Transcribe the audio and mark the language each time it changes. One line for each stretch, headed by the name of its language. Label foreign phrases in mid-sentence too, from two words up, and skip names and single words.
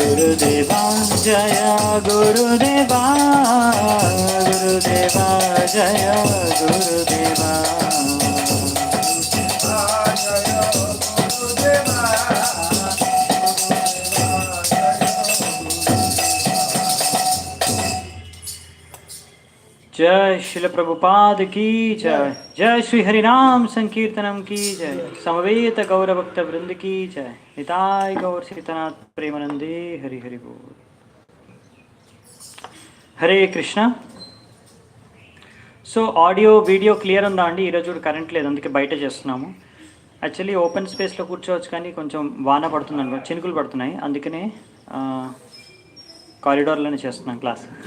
Hindi: गुरुदेवा जय गुरुदेवा गुरुदेवा जय गुरुदेवा जय शिल प्रभुपाद की जय। जय श्री हरिनाम संकीर्तनम की जय। समवेत गौर भक्त वृंद की जय।
Bangla: নিতাই গৌর সীতানাথ প্রেমানন্দে হরি হরি বোল।
Telugu: హరే కృష్ణ. సో
English: audio video clear
Telugu: ఉందా అండి? ఈరోజు కరెంట్ లేదు, అందుకే బయట చేస్తున్నాము.
English: actually open space
Telugu: కూర్చోవచ్చు, కానీ కొంచెం వాన పడుతుంది అనుకో, చినుకులు పడుతున్నాయి, అందుకనే కారిడార్లోనే చేస్తున్నాం క్లాస్.